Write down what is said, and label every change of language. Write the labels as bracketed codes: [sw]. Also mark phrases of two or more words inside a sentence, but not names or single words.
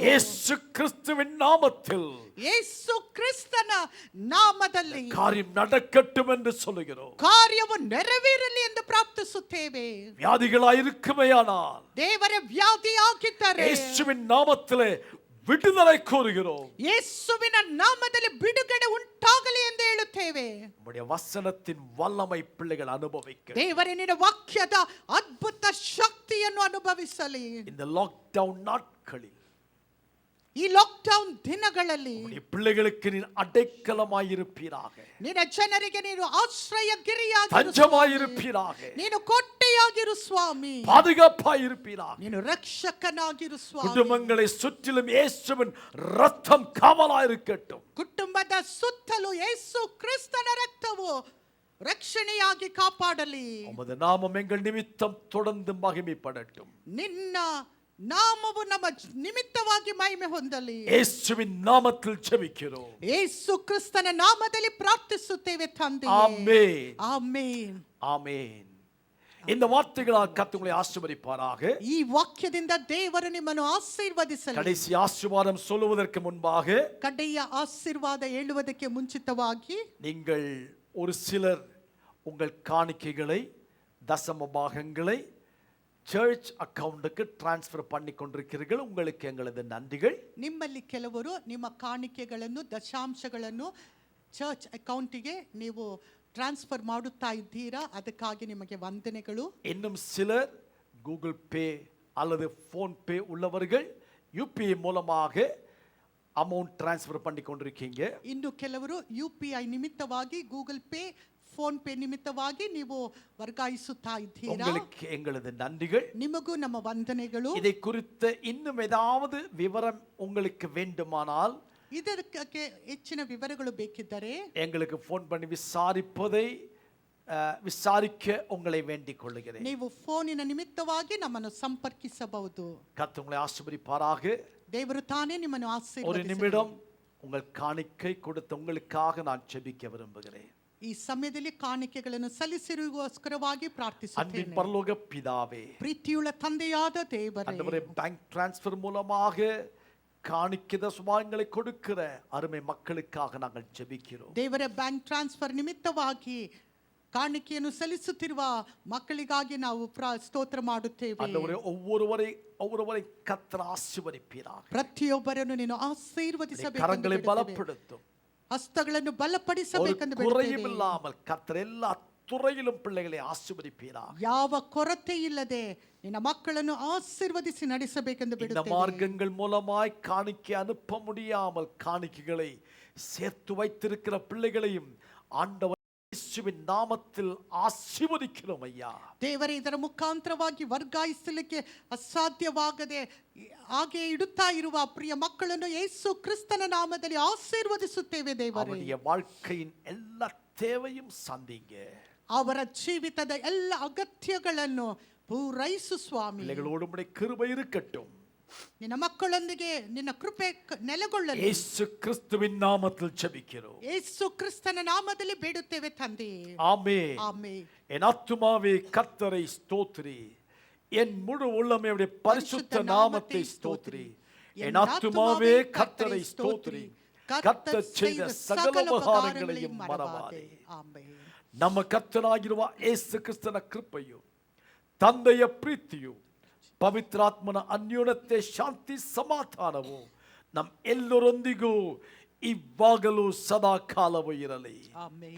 [ta] இயேசு கிறிஸ்துவின் நாமத்தில் [kn] ಯೇಸು ಕ್ರಿಸ್ತನ ನಾಮದಲ್ಲಿ [ta] காரியம் நடக்கட்டும் என்று சொல்லுகிறோம். [kn] ಕಾರ್ಯವು ನೆರವೇರಲಿ ಎಂದು ಪ್ರಾರ್ಥಿಸುತ್ತೇವೆ. [ta] வியாதிகளாயிருக்குமையானால் [kn] ದೇವರ ವ್ಯಾಧಿ ಆಗಿದ್ದರೆ [ta] இயேசுவின் நாமத்திலே விடுதலை கோருகிறோம். [kn] ಯೇಸುವಿನ ನಾಮದಲ್ಲಿ ಬಿಡುಗಡೆ ಉಂಟಾಗಲಿ ಎಂದು ಹೇಳುತ್ತೇವೆ. [ta] நம்முடைய வசனத்தின் வல்லமை பிள்ளைகள் அனுபவிக்க [kn] ದೇವರೇ, ನಿನ್ನ ವಾಕ್ಯದ ಅದ್ಭುತ ಶಕ್ತಿಯನ್ನು ಅನುಭವಿಸಲಿ. [ta] இந்த லாக்டவுன் நாட்களில் [kn] ಈ ಲಾಕ್ಡೌನ್ ದಿನಗಳಲ್ಲಿ [ta] நம்முடைய பிள்ளைகளுக்கு நீர் அடைக்கலமாயிருப்பீராக, [kn] ನಿನ್ನ ಜನರಿಗೆ ನೀನು ಆಶ್ರಯ ಗಿರಿಯಾಗಿರು, [ta] தஞ்சமாயிருப்பீராக, [kn] ನೀನು ಕೋಟೆಯಾಗಿರು ಸ್ವಾಮಿ, [ta] பாதுகாப்பாயிருப்பீராக. [kn] ನೀನು ರಕ್ಷಕನಾಗಿರು ಸ್ವಾಮಿ. [ta] குடும்பங்களை சுற்றிலும் இயேசுவின் ரத்தம் காவலாயிருக்கட்டும். [kn] ಕುಟುಂಬದ ಸುತ್ತಲೂ ಯೇಸು ಕ್ರಿಸ್ತನ ರಕ್ತವು ರಕ್ಷಣೆಯಾಗಿ ಕಾಪಾಡಲಿ. [ta] உமது நாமம் எங்கள் நிமித்தம் தொடர்ந்து மகிமைப்படட்டும். [kn] ನಿನ್ನ ನಾಮವು ನಮ್ಮ ನಿಮಿತ್ತವಾಗಿ ಮಹಿಮೆ ಹೊಂದಲಿ. [ta] இயேசுவின் நாமத்தில் ஜெபிக்கிறோம். [kn] ಯೇಸು ಕ್ರಿಸ್ತನ ನಾಮದಲ್ಲಿ ಪ್ರಾರ್ಥಿಸುತ್ತೇವೆ ತಂದೆ. [ta] ஆமென். [kn] ಆಮೆನ್. [ta] ஆமென். இந்த வார்த்தைகளால் கர்த்தர் உங்களை ஆசீர்வதிப்பாராக. [kn] ಈ ವಾಕ್ಯದಿಂದ ದೇವರು ನಿಮ್ಮನ್ನು ಆಶೀರ್ವದಿಸಲಿ. [ta] கடைசி ஆசீர்வாதம் சொல்லுவதற்கு முன்பாக [kn] ಕಡೆಯ ಆಶೀರ್ವಾದ ಹೇಳುವುದಕ್ಕೆ ಮುಂಚಿತವಾಗಿ [ta] நீங்கள் ஒரு சிலர் உங்கள் காணிக்கைகளை, தசம பாகங்களை [en] church account-க்கு transfer [ta] பண்ணி கொண்டிருக்கிறீர்கள். உங்களுக்கு எங்களது நன்றிகள். [kn] ನಿಮ್ಮಲ್ಲಿ ಕೆಲವರು ನಿಮ್ಮ ಕಾಣಿಕೆಗಳನ್ನು, ದಶಾಂಶಗಳನ್ನು [en] church account-ಗೆ [kn] ನೀವು ಟ್ರಾನ್ಸ್ಫರ್ ಮಾಡುತ್ತಾ ಇದ್ದೀರಾ. ಅದಕ್ಕಾಗಿ ನಿಮಗೆ ವಂದನೆಗಳು. [ta] இன்னும் சிலர் கூகுள் பே அல்லது ஃபோன் பே உள்ளவர்கள் யூபிஐ மூலமாக [en] amount transfer [ta] பண்ணி கொண்டிருக்கீங்க. [kn] ಇನ್ನು ಕೆಲವರು UPI ನಿಮಿತ್ತವಾಗಿ, ಗೂಗಲ್ ಪೇ, ಫೋನ್ ಪೇ ನಿಮಿತ್ತವಾಗಿ ನೀವು ವರ್ಗಾಯಿಸುತ್ತಾ ಇದ್ದೀರಾ. [ta] உங்களுக்கு எங்களது நன்றிகள். [kn] ನಿಮಗೂ ನಮ್ಮ ವಂದನೆಗಳು. [ta] இதை குறித்த இன்னும் ஏதாவது விவரம் உங்களுக்கு வேண்டுமானால் [kn] ಇದಕ್ಕೆ ಹೆಚ್ಚಿನ ವಿವರಗಳು ಬೇಕಿದ್ದರೆ [ta] எங்களுக்கு ஃபோன் பண்ணி விசாரிக்க உங்களை வேண்டிக் கொள்கிறேன். [kn] ನೀವು ಫೋನಿನ ನಿಮಿತ್ತವಾಗಿ ನಮ್ಮನ್ನು ಸಂಪರ್ಕಿಸಬಹುದು. [ta] கர்த்தர் உங்களை ஆசீர்வதிப்பாராக. [kn] ದೇವರು ತಾನೇ ನಿಮ್ಮನ್ನು [ta] ஒரு [kn] ಆಶೀರ್ವದಿಸಲಿ. [ta] நிமிடம் உங்கள் காணிக்கை கொடுத்த உங்களுக்காக நான் ஜெபிக்க விரும்புகிறேன். [kn] ಈ ಸಮಯದಲ್ಲಿ ಕಾಣಿಕೆಗಳನ್ನು ಸಲ್ಲಿಸಿರುವುದಕ್ಕೋಸ್ಕರವಾಗಿ [ta] அன்பின் [kn] ಪ್ರಾರ್ಥಿಸುತ್ತೇನೆ. [ta] பரலோக பிதாவே, [kn] ಪ್ರೀತಿಯುಳ್ಳ ತಂದೆಯಾದ ದೇವರೇ, [ta] ஆண்டவரே, [en] bank transfer [ta] மூலமாக காணிக்கை தசமாங்களை கொடுக்கிற அருமை மக்களுக்காக நாங்கள் ஜெபிக்கிறோம். [kn] ದೇವರ [en] bank transfer [kn] ನಿಮಿತ್ತವಾಗಿ ಕಾಣಿಕೆಯನ್ನು ಸಲ್ಲಿಸುತ್ತಿರುವ ಮಕ್ಕಳಿಗಾಗಿ ನಾವು ಸ್ತೋತ್ರ ಮಾಡುತ್ತೇವೆ. [ta] ஆண்டவரே, ஒவ்வொருவரை கர்த்தர் ஆசீர்வதிப்பீராக. [kn] ಪ್ರತಿಯೊಬ್ಬರನ್ನು ನೀನು ಆಶೀರ್ವದಿಸಬೇಕು. [ta] கரங்களை பலப்படுத்தும். [kn] ಹಸ್ತಗಳನ್ನು [ta] ஒரு [kn] ಬಲಪಡಿಸಬೇಕೆಂದು [ta] குறையும் [kn] ಬೇಡುತ್ತೇವೆ. [ta] இல்லாமல் கர்த்தர் எல்லா துறையிலும் பிள்ளைகளை ஆசீர்வதிப்பீராக. [kn] ಯಾವ ಕೊರತೆ ಇಲ್ಲದೆ ನಿನ್ನ ಮಕ್ಕಳನ್ನು ಆಶೀರ್ವದಿಸಿ ನಡೆಸಬೇಕೆಂದು [ta] இந்த [kn] ಬೇಡುತ್ತೇವೆ. [ta] மார்க்கங்கள் மூலமாய் காணிக்கை அனுப்ப முடியாமல் காணிக்கைகளை சேர்த்து வைத்திருக்கிற பிள்ளைகளையும் ஆண்டவர் இயேசுவின் நாமத்தில் ஆசீர்வதிக்கிறோம் ஐயா. [kn] ದೇವರೇ ಇದರ ಮುಖಾಂತರವಾಗಿ ವರ್ಗಾಯಿಸಲಿಕ್ಕೆ ಅಸಾಧ್ಯವಾಗದೆ ಹಾಗೆ ಇಡುತ್ತಾ ಇರುವ ಪ್ರಿಯ ಮಕ್ಕಳನ್ನು ಯೇಸು ಕ್ರಿಸ್ತನ ನಾಮದಲ್ಲಿ ಆಶೀರ್ವದಿಸುತ್ತೇವೆ ದೇವರೇ. [ta] அவருடைய வாழ்க்கையின் எல்லா தேவையும் சந்திங்க. [kn] ಅವರ ಜೀವಿತದ ಎಲ್ಲ ಅಗತ್ಯಗಳನ್ನು ಪೂರೈಸು ಸ್ವಾಮಿ. [ta] பிள்ளைகளோடு உம்முடைய கிருபை இருக்கட்டும். [kn] ನಿನ್ನ ಮಕ್ಕಳೊಂದಿಗೆ ನಿನ್ನ ಕೃಪೆ ನೆಲೆಗೊಳ್ಳಲಿ. [ta] இயேசு கிறிஸ்துவின் நாமத்தில் ஜெபிக்கிறோம். [kn] ಯೇಸು ಕ್ರಿಸ್ತನ ನಾಮದಲ್ಲಿ ಬೇಡುತ್ತೇವೆ ತಂದೆ. [ta] ஆமென். [kn] ಆಮೆನ್. [ta] என் ஆத்துமாவே கர்த்தரை ஸ்தோத்திரி, என் முழு உள்ளமே அவருடைய பரிசுத்த நாமத்தை ஸ்தோத்திரி. என் ஆத்துமாவே கர்த்தரை ஸ்தோத்திரி, கர்த்தர் செய்த சகல உபகாரங்களையும் மறவாதே. [kn] ಆಮೆನ್. ನಮ್ಮ ಕರ್ತನಾಗಿರುವ ಯೇಸು ಕ್ರಿಸ್ತನ ಕೃಪೆಯು, ತಂದೆಯ ಪ್ರೀತಿಯು, ಪವಿತ್ರಾತ್ಮನ ಅನ್ಯೋನ್ಯತೆ, ಶಾಂತಿ, ಸಮಾಧಾನವು ನಮ್ಮ ಎಲ್ಲರೊಂದಿಗೂ ಇವಾಗಲೂ ಸದಾ ಕಾಲವೂ ಇರಲಿ. ಆಮೆನ್.